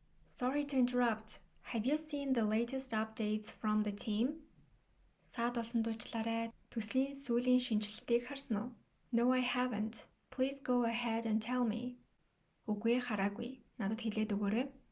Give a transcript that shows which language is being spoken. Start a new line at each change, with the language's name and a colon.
English: Sorry to interrupt. Have you seen the latest updates from the team?
Mongolian: Саад болсон дуучлаарай. Төслийн сүүлийн шинжилтийг харсан уу?
English: No, I haven't. Please go ahead and tell me.
Mongolian: Үгүй ээ, хараагүй. Надад хэлээд өгөөрэй.